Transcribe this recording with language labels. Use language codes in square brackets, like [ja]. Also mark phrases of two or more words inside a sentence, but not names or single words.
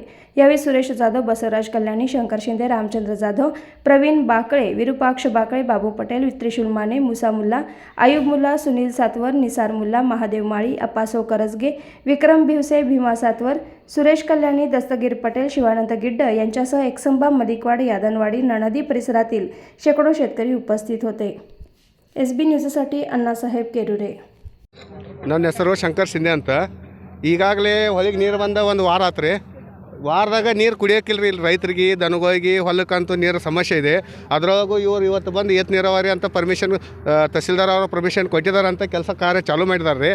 [mr] यावेळी सुरेश जाधव, बसवराज कल्याणी, शंकर शिंदे, रामचंद्र जाधव, प्रवीण बाकळे, विरुपाक्ष बाकळे, बाबू पटेल, त्रिशूल माने, मुसा मुल्ला, आयुब मुल्ला, सुनील सातवर, निसार मुल्ला, महादेव माळी, अप्पासो करजगे, विक्रम भिवसे, भीमा सातवर, सुरेश कल्याणी, दस्तगीर पटेल, शिवानंद गिड्ड यांच्यासह एकसंबा, मलिकवाड, यादनवाडी, नदी परिसरातील शेकडो शेतकरी उपस्थित होते. SB न्यूजसाठी अण्णासाहेब केरुरे. [kn] ನನ್ನ ಹೆಸರು ಶಂಕರ್ ಶಿಂದೆ ಅಂತ. ಈಗಾಗಲೇ ಹೊಲಿಗೆ ನೀರು ಬಂದ ಒಂದು ವಾರ ಆತ್ರಿ. ವಾರದಾಗ ನೀರು ಕುಡಿಯೋಕ್ಕಿಲ್ರಿ ಇಲ್ಲಿ ರೈತರಿಗೆ, ದನಗಳಿಗೆ, ಹೊಲಕ್ಕಂತೂ ನೀರು ಸಮಸ್ಯೆ ಇದೆ. ಅದರೊಳಗೂ ಇವರು ಇವತ್ತು ಬಂದು ಏತ್ ನೀರಾವರಿ ಅಂತ ಪರ್ಮಿಷನ್ ತಹಸೀಲ್ದಾರ್ ಅವರು ಪರ್ಮಿಷನ್ ಕೊಟ್ಟಿದ್ದಾರೆ ಅಂತ ಕೆಲಸ ಕಾರ್ಯ ಚಾಲೂ ಮಾಡಿದ್ದಾರೆ ರೀ.